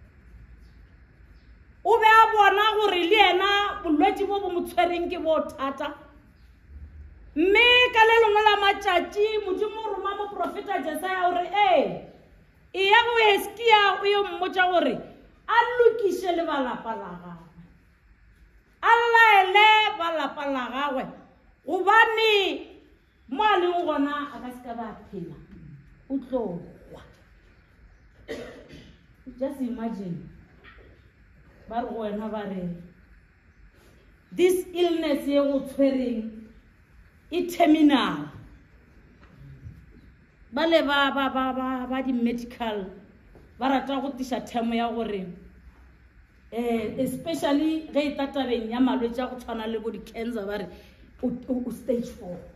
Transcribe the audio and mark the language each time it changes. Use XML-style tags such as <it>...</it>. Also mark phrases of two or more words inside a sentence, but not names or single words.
<nso>O be a bona gore le yena bolwetši bo bo mo tshwereng ke bo thata mme ka le lengwe la matšatši Modimo o roma moprofeta Jesaya gore e ya go Hizkia o yo mmotša gore a lokiše le balapa la gagwe a laele balapa la gagwe gobane mo a leng gona a ka se ka ba phela o tlo kwa.</nso> <en>Just imagine</en> <nso>ba re go wena ba re</nso> <en>this illness</en> <nso>ye go tshwereng e terminal ba le ba di medical ba rata go tiša themo ya gore especially ge e tatabeng ya malwetši a go tshwana le bo di-cancer ba re o stage 4.</nso>